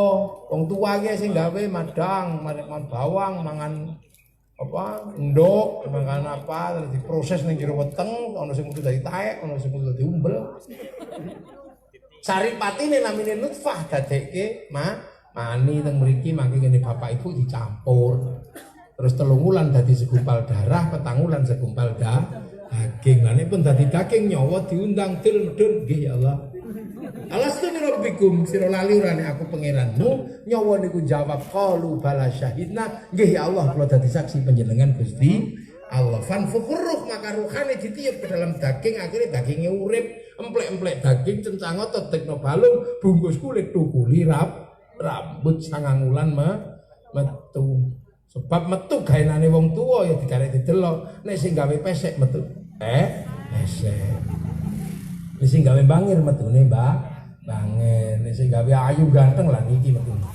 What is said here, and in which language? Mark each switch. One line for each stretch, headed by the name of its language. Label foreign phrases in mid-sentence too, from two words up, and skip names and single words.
Javanese: Wong tuwa ki sing gawe madang, mangan bawang, mangan apa ndok mangan apa terus diproses ning jero weteng ana sing kudu dadi taek ana sing kudu dadi umbel saripatine namine nutfah dadekke mani teng mriki mangke ngene bapak ibu dicampur terus 3 wulan dadi segumpal darah 4 wulan segumpal daging lan pun dadi daging nyawa diundang dul nggih ya Allah
Arabic: Alastu ni rabbikum
Javanese: sira lali ora nek aku pangeranmu nyawa niku jawab
Arabic: qalu bala syahidna
Javanese: nggih ya Allah kula dadi saksi panjenengan Gusti Allah fanfuruh maka ruhane
Indonesian: ditiup ke dalam daging akhirnya dagingnya
Javanese: urip emplek-emplek daging cencang otot tekno balung bungkus kulit tukuli rambut 9 wulan metu sebab metu gaenane wong tuwa ya dikarek didelok nek sing gawe pesek metu pesek nek sing gawe bangir metune Bangir, nek sing gawe ayu ganteng lah niki metu.